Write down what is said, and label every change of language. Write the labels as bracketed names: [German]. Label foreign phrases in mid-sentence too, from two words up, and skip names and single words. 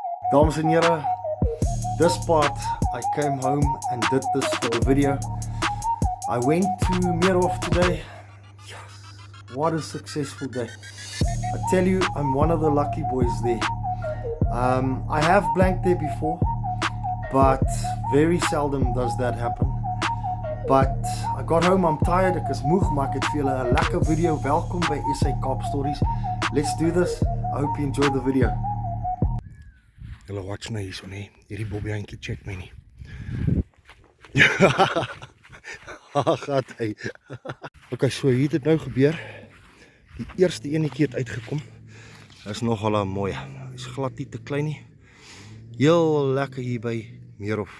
[Afrikaans] Dames en heren, [English] this part I came home and did this for the video. I went to Meerhof today. Yes, what a successful day. I tell you, I'm one of the lucky boys there. I have blanked there before, but very seldom does that happen. But I got home, I'm tired, [Afrikaans] ek is moeg, maar ek het vir julle 'n lekker video. Welkom by SA Kaap Stories. [English] Let's do this. I hope you enjoy the video. [Afrikaans] Julle watch nou hierso nie. Hierdie bobbeantjie check my nie. Gaat hy. Okay, so hier het dit nou gebeur. Die eerste enetjie het uitgekom. Dit is nogal 'n mooi. Hy's glad nie te klein nie. Heel lekker hier by Meerhof.